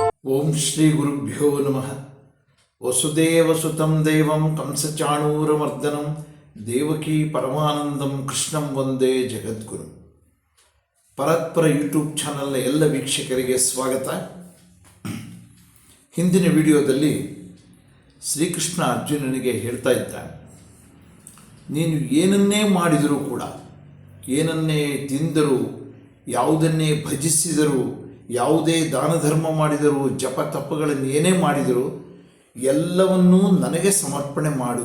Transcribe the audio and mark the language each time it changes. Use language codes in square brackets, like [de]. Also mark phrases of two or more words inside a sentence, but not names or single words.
[sa] ಓಂ ಶ್ರೀ ಗುರುಭ್ಯೋ ನಮಃ. ವಸುದೇವಸುತಂ ದೇವಂ ಕಂಸಚಾಣೂರಮರ್ದನಂ ದೇವಕೀ ಪರಮಾನಂದಂ ಕೃಷ್ಣಂ ವಂದೇ ಜಗದ್ಗುರು. [kn] ಪರಾತ್ಪರ [en] YouTube channelನ [kn] ಎಲ್ಲ ವೀಕ್ಷಕರಿಗೆ ಸ್ವಾಗತ. ಹಿಂದಿನ ವಿಡಿಯೋದಲ್ಲಿ ಶ್ರೀಕೃಷ್ಣ ಅರ್ಜುನನಿಗೆ ಹೇಳ್ತಾ ಇದ್ದ, ನೀನು ಏನನ್ನೇ ಮಾಡಿದರೂ ಕೂಡ, ಏನನ್ನೇ ತಿಂದರೂ, ಯಾವುದನ್ನೇ ಭಜಿಸಿದರೂ, ಯಾವುದೇ ದಾನ ಧರ್ಮ ಮಾಡಿದರೂ, ಜಪ ತಪ್ಪಗಳನ್ನು ಏನೇ ಮಾಡಿದರೂ ಎಲ್ಲವನ್ನೂ ನನಗೆ ಸಮರ್ಪಣೆ ಮಾಡು.